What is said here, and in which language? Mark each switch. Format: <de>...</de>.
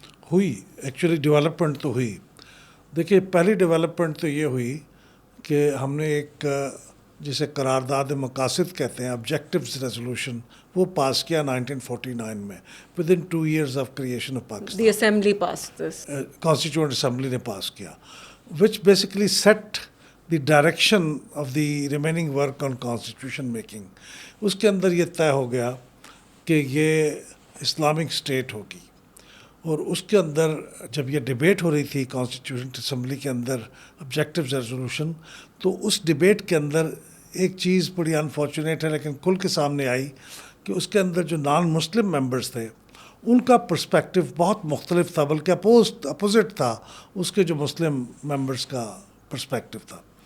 <ur>ہوئی actually development تو ہوئی. دیکھیے, پہلی ڈیولپمنٹ تو یہ ہوئی کہ ہم نے ایک جسے قرارداد مقاصد کہتے ہیں آبجیکٹیوز ریزولوشن, وہ پاس کیا 1949 میں</ur> <en>With in 2 years of creation of Pakistan. The assembly pass this,</en> <ur>constituent assembly نے پاس کیا,</ur> <en>Which basically set the direction of the remaining work on constitution making.</en> <ur>اس کے اندر یہ طے ہو گیا کہ یہ اسلامک اسٹیٹ ہوگی, اور اس کے اندر جب یہ ڈیبیٹ ہو رہی تھی کانسٹیٹیوشن اسمبلی کے اندر آبجیکٹیوز ریزولوشن, تو اس ڈیبیٹ کے اندر ایک چیز بڑی انفارچونیٹ ہے لیکن کھل کے سامنے آئی کہ اس کے اندر جو نان مسلم ممبرس تھے ان کا پرسپیکٹو بہت مختلف تھا, بلکہ اپوزٹ تھا اس کے جو مسلم ممبرس کا پرسپیکٹو تھا.</ur>